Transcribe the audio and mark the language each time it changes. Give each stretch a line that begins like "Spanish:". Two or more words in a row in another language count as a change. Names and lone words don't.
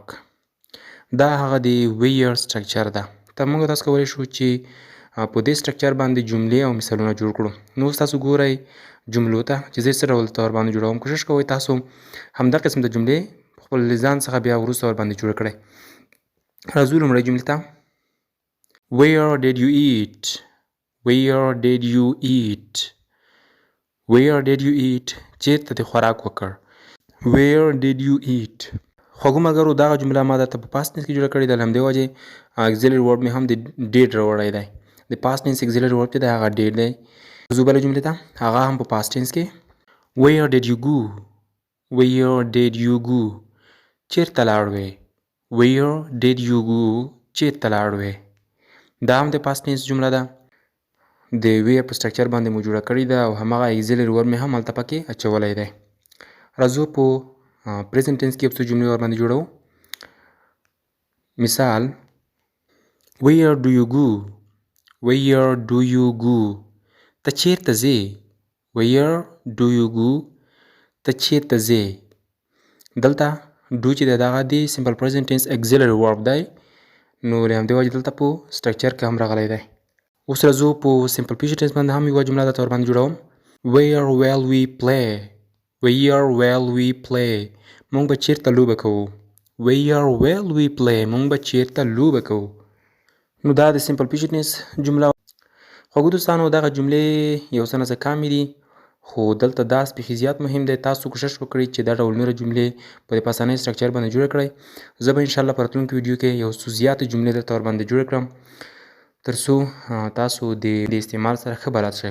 Pashto: دا هغه د
English: where structure
Pashto: ده. موږ تاسو کولی شو چې په دې سټرکچر باندې جملې او مثالونه جوړ کړو. نو اوس تاسو ګورئ جملو ته چې زه څه ډول ته ورباندې جوړوم. کوشش کوئ تاسو همدا قسم د جملې خپل له ځان څخه بیا وروسته ورباندې جوړه کړئ. راځو لومړۍ جملې ته.
English: Where did you eat? Where did you eat? Where did you eat?
Pashto: چیرته دې خوراک وکړ.
English: Where did you eat?
Pashto: خوږو ملګرو، دغه جمله ما درته په
English: past tense
Pashto: کې جوړه کړې ده. له همدې وجې
English: auxiliary verb
Pashto: مې هم د ډیډ راوړی دی. د
English: past tense auxiliary verb
Pashto: چې دی هغه ډیډ دی. زه بلې جملې ته، هغه هم په
English: past tense
Pashto: کې.
English: Where did you go? Where did you go?
Pashto: چیرته لاړوې.
English: Where did you go?
Pashto: چیرته لاړوې. دا هم د
English: past tense
Pashto: جمله ده. د ویر په سټرکچر باندې مو جوړه کړې ده او هماغه
English: auxiliary verb
Pashto: مې هم هلته پکې اچولی دی. راځو په
English: present tense
Pashto: کې یو څو جملې ورباندې جوړو.
English: مثال Where do you go? Where do you go?
Pashto: ته چیرته ځې.
English: Where do you go?
Pashto: ته چیرته ځې. دلته ډو چې دی دغه د
English: simple present tense auxiliary verb
Pashto: دی، نو له همدې وجې دلته په سټرکچر کې هم راغلی دی. اوس راځو په
English: simple future tense
Pashto: باندې هم یوه جمله درته ورباندې جوړوم.
English: Where will we play? Where will we play?
Pashto: مونږ به چیرته لوبه کوو.
English: Where will we play?
Pashto: مونږ به چیرته لوبه کوو. نو دا د
English: simple future tense
Pashto: جمله. خوږو دوستانو، دغه جملې یو څه نه څه کمې دي، خو دلته دا بیخي زیات مهم دی. تاسو کوشش وکړئ چې دا ډول نورې جملې په اسانۍ سټرکچر باندې جوړه کړئ. زه به انشاءالله په راتلونکي ویډیو کې یو څو زیاتې جملې درته ورباندې جوړې کړم تر څو تاسو د استعمال سره ښه بلد شئ.